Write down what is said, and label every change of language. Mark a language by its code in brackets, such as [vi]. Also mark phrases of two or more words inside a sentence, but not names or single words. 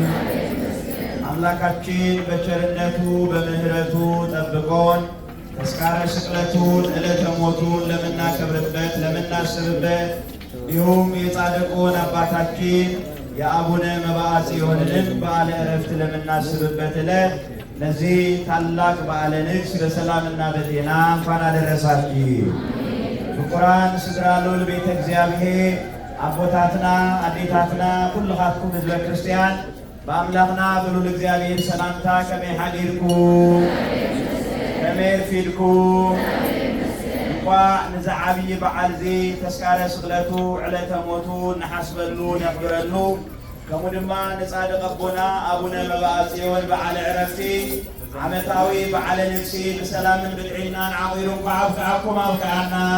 [am] አምላካችን በቸርነቱ በምሕረቱ ጠብቆን ተስካረ ስቅለቱን ዕለተ ሞቱን ለምናከብርበት ለምናስብበት እንዲሁም የጻድቁን አባታችን የአቡነ መብዓ ጽዮንን በዓለ ዕረፍት ለምናስብበት ዕለት ለዚህ ታላቅ በዓለ ንግሥ በሰላምና በጤና እንኳን አደረሳችሁ። [ti] ፍቁራን ስድራ ልዑል ቤተ እግዚአብሔር አቦታትና አዴታትና ኩልኻትኩም ህዝበ ክርስቲያን በአምላኽና በልዑል እግዚአብሔር ሰላምታ ከመይ ሓዲርኩም ከመይ ረፊድኩም? እንኳዕ ንዚ ዓብዪ በዓል እዚ ተስካረ ስቕለቱ ዕለተ ሞቱ ንሓስበሉ ነኽብረሉ ከምኡ ድማ ንጻድቕ ኣቦና ኣቡነ መብዓ ጽዮን በዓለ ዕረፍቲ ዓመታዊ በዓለ ንግሲ ብሰላምን ብጥዕናን ዓቂሩ እንኳዕ ኣብቅዓኩም ኣብቅዓና